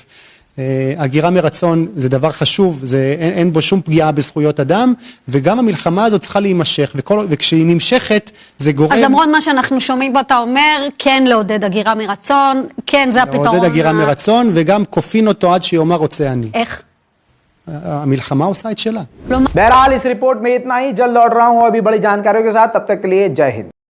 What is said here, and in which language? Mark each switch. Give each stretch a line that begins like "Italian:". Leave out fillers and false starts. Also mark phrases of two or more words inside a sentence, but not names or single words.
Hebrew: הגירה מרצון זה דבר חשוב, אין בו שום פגיעה בזכויות אדם, וגם המלחמה הזאת צריכה להימשך, וכשהיא נמשכת זה גורם... אז למרות מה שאנחנו שומעים בו, אתה אומר, כן לעודד הגירה מרצון, כן זה הפתרון. לעודד הגירה מרצון, וגם כופין אותו עד שיאמר רוצה אני. איך? המלחמה עושה את שלה.
Hindi: बहरहाल इस रिपोर्ट में इतना ही। जल्द लौट रहा हूं अभी बड़ी जानकारियों के साथ, तब तक के लिए जय हिंद।